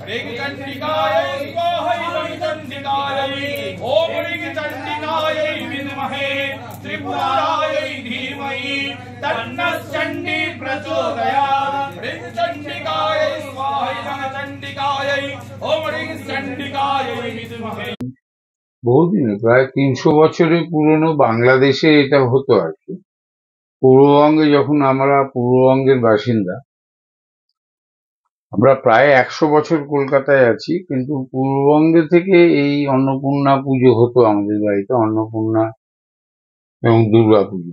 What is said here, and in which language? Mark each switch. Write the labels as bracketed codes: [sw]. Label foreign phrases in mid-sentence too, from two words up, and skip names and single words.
[sa] ह्रीं चण्डिकायै स्वाहा ह्रीं चण्डिकायै ओम ह्रीं चण्डिकायै विद्महे त्रिपुरायै धीमहि तन्नश्चण्डी प्रचोदयात्। ह्रीं चण्डिकायै स्वाहा ह्रीं चण्डिकायै ओम ह्रीं चण्डिकायै विद्महे। [bn] বহুদিন প্রায় 300 বছরের পুরনো বাংলাদেশে এটা হতো আর কি। পূর্ববঙ্গে যখন আমরা পূর্ববঙ্গের বাসিন্দা, আমরা প্রায় 100 বছর কলকাতায় আছি, কিন্তু পূর্ববঙ্গে থেকে এই অন্নপূর্ণা পুজো হতো আমাদের বাড়িতে, অন্নপূর্ণা এবং দুর্গা পুজো।